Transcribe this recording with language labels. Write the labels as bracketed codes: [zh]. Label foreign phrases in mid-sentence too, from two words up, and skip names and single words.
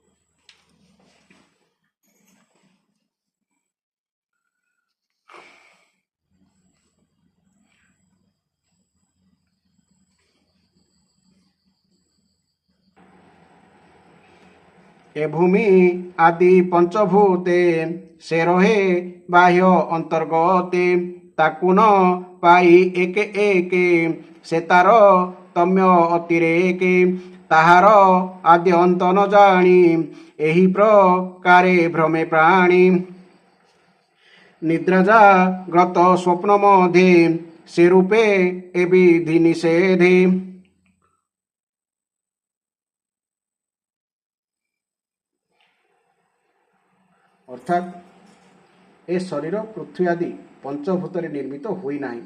[or] ଏ ଭୂମି ଆଦି ପଞ୍ଚଭୂତେ ସେ ରହେ ବାହ୍ୟ ଅନ୍ତର୍ଗତେ ତାକୁ ନ ପାଇ ଏକ ଏକ ସେ ତାର ତମ୍ୟ ଅତିରେକେ ତାହାର ଆଦ୍ୟ ଅନ୍ତ ନ ଜାଣି ଏହି ପ୍ରକାରେ ଭ୍ରମେ ପ୍ରାଣୀ। ନିଦ୍ରା ଜାଗ୍ରତ ସ୍ୱପ୍ନ ମଧ୍ୟେ ସେ ରୂପେ ଏ ବିଧି ନିଷେଧେ। ଅର୍ଥାତ୍ ଏ ଶରୀର ପୃଥ୍ୱୀ ଆଦି ପଞ୍ଚଭୂତରେ ନିର୍ମିତ ହୋଇନାହିଁ।